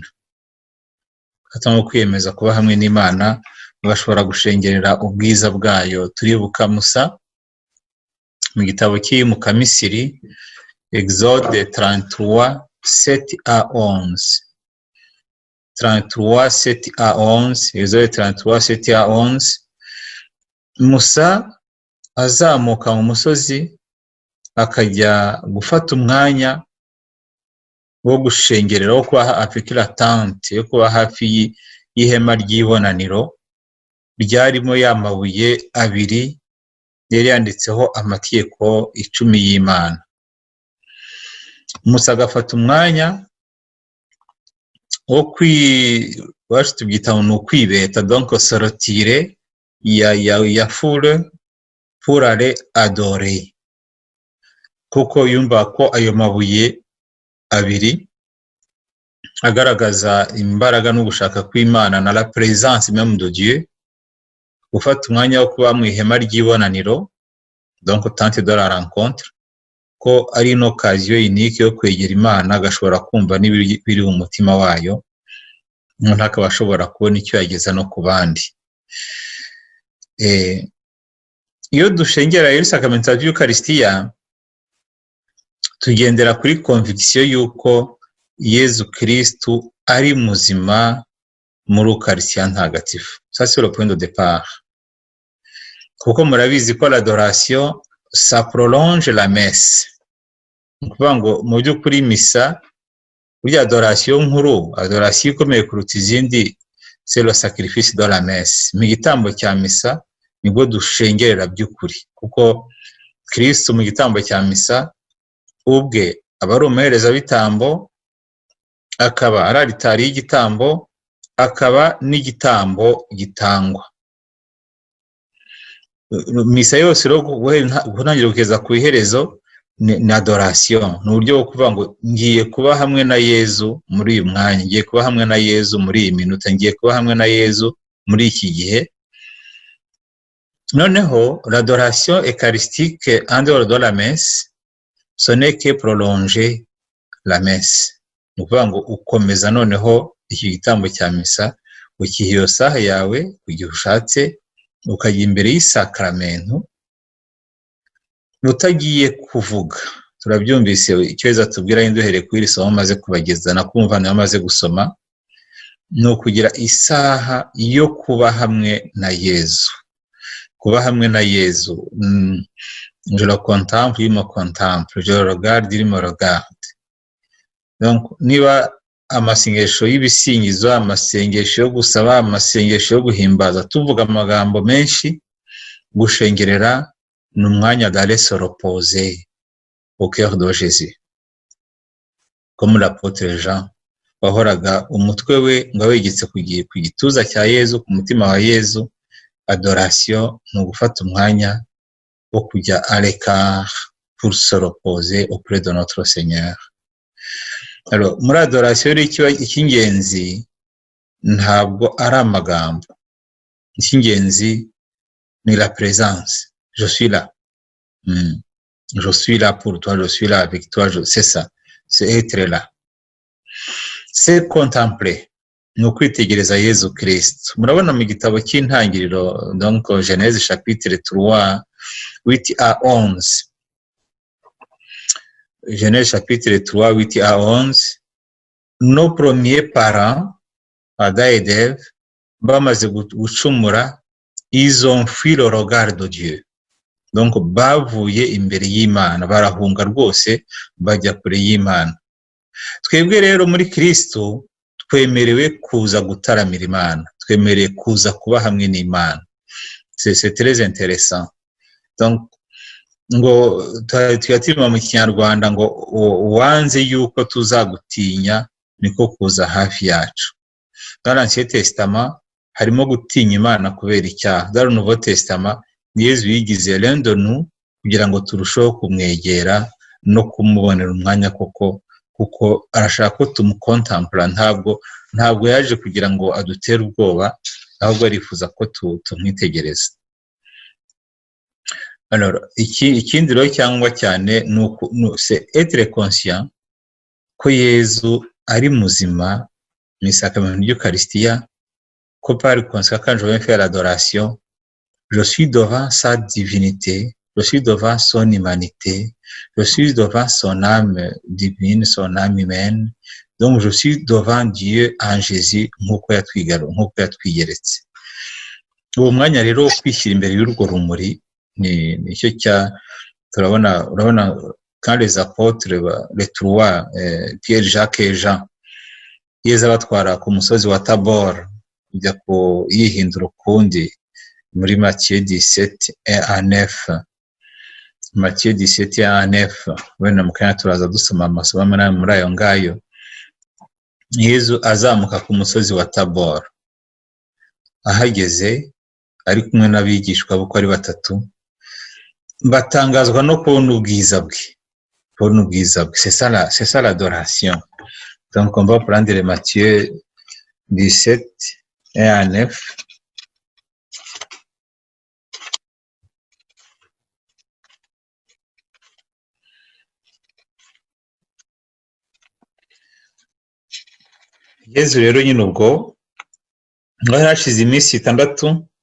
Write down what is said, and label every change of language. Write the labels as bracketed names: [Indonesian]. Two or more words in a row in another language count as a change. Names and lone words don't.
[Kinyarwanda] Hatamo kwiyemeza kuba hamwe n'Imana, bashobora gushengerera ubwiza bwayo. Turibuka Musa mu gitabo cy'Imuka Misiri, [French] Exode 33 7 à 11. 33 7 à 11, Exode 33 7 à 11. [Kinyarwanda] Musa azamuka mu musozi akajya gufata umwanya wo gushengerera, wo kuba afite latente yo kuba hafi y'ihema ry'ibonaniro ryarimo y'amabuye abiri yari yanditseho amategeko 10 y'Imana. Musa agafata umwanya wo wacu tubyita no kwibeta, [French] donc sortir ya foule pour aller adorer, [Kinyarwanda] kuko yumva ko ayo mabuye abiri agaragaza imbaraga no gushaka kw'Imana na [French] la présence même de Dieu. [Kinyarwanda] Gufata umwanya wo kuba mu ihema ry'ibonaniro, [French] donc tente de la rencontre, [Kinyarwanda] ko ari no [French] occasion unique [Kinyarwanda] yo kwegera Imana, agashobora kumva n'ibiri mu mutima wayo, umuntu akaba ashobora kubona icyo yageza no ku bandi. Iyo dushengera rero sakramento y'Eucharistia, tugendera kuri conviction yuko Yezu Kristu ari muzima muri Eucharistia ntagatifu. [French] Ça c'est le point de départ. [Kinyarwanda] Kuko murabizi ko [French] l'adoration ça prolonge la messe. [Kinyarwanda] Ukuvuga ngo mu by'ukuri misa, burya adoration nkuru, adoration ikomeye kuruta izindi, [French] c'est le sacrifice de la messe. [Kinyarwanda] Mu gitambo cya misa nibwo dushengerera by'ukuri, kuko Kristo mu gitambo cya misa ubwe aba ari umuhereza bitambo, akaba ari alitari y'igitambo, akaba n'igitambo gitangwa. Misa yose rero gutangira kugeza ku iherezo ni adoration, ni uburyo bwo kuvuga ngo ngiye kuba hamwe na Yezu muri uyu mwanya, ngiye kuba hamwe na Yezu muri iyi minota, ngiye kuba hamwe na Yezu muri iki gihe. [French] Noneho l'adoration eucharistique en dehors de la messe, ce n'est que prolonger la messe. [Kinyarwanda] Ni ukuvuga ngo ukomeza noneho iki gitambo cya misa, ukiha iyo saha yawe kugihe ushatse, ukajya imbere y'isakramento utagiye kuvuga. Turabyumvise icyo Yezu atubwira, duhereye kuri iri somo maze kubageza na kumva nayo maze gusoma, ni ukugira isaha yo kuba hamwe na Yezu. Kuba hamwe na Yezu. [French] Je le contemple, il me contemple. Je le regarde, il me regarde. Donc, [Kinyarwanda] niba amasengesho y'ibisingizo, amasengesho yo gusaba, amasengesho yo guhimbaza, tuvuga amagambo menshi, gushengerera ni umwanya [French] d'aller se reposer au cœur de Jésus. Comme l'apôtre Jean, [Kinyarwanda] wahoraga umutwe we ngo wegetse ku gituza cya Yezu, ku mutima wa Yezu. Adoration ni ugufata umwanya wo kujya [French] à l'écart pour se reposer auprès de notre Seigneur. Alors, [Kinyarwanda] muri adoration icy'ingenzi ntabwo ari amagambo. Icy'ingenzi ni [French] la présence. Je suis là. Je suis là pour toi, je suis là avec toi. C'est ça. C'est être là. C'est contempler. [Kinyarwanda] Ni ukwitegereza Yezu Kristo. Murabona mu gitabo cy'intangiriro, [French] donc Genèse chapitre 3, 8 à 11. Genèse chapitre 3, 8 à 11. Nos premiers parents, Adam et Ève, [Kinyarwanda] bamaze gucumura, [French] ils ont fui le regard de Dieu. [Kinyarwanda] Donc bavuye imbere y'Imana, barahunga rwose bajya kure y'Imana. Twebwe rero muri Kristo twemerewe kuza gutaramira Imana, twemerewe kuza kuba hamwe n'Imana. [French] C'est très intéressant. [Kinyarwanda] Donc ngo tuyatirima mu Kinyarwanda ngo wanze yuko tuzagutinya niko kuza hafi yacu. [French] Dans l'Ancien Testament [Kinyarwanda] harimo gutinya Imana kubera icyaha. [French] Dans le Nouveau Testament [Kinyarwanda] Yezu yigize [French] l'un de nous [Kinyarwanda] kugira ngo turusheho kumwegera no kumubonera umwanya kuko arashaka ko tumukontempla. Ntabwo yaje kugira ngo adutere ubwoba, ahubwo arifuza ko tumwitegereza. [French] Alors, [Kinyarwanda] ikindi rero cyangwa cyane [French] c'est être conscient [Kinyarwanda] ko Yezu ari muzima mu isakamento ry'Eucharistia, ko [French] par conséquent quand je vais faire l'adoration, je suis devant sa divinité, je suis devant son humanité, je suis devant son âme divine, son âme humaine. Donc je suis devant Dieu en Jésus [Kinyarwanda] nk'uko yatwiyeretse. Uwo mwanya rero wo kwishyira imbere y'urwo rumuri nicyo urabona [French] quand les apôtres les trois Pierre, Jacques et Jean [Kinyarwanda] Yezu abatwara ku musozi wa Tabor kujya yihindura ukundi muri Matthieu 17 à 9. [French] Matthieu 17 à 9, [Kinyarwanda] wenda mukanya turaza dusoma amasomo muri ayo ngayo. Yezu azamuka ku musozi wa Tabor, ahageze ari kumwe n'abigishwa be uko ari batatu, batangazwa no kubona ubwiza bwe. [French] C'est ça l'adoration. Donc on va prendre Matthieu 17 et à 9. [Kinyarwanda] Yezu rero nyine ubwo ngo hashize iminsi 6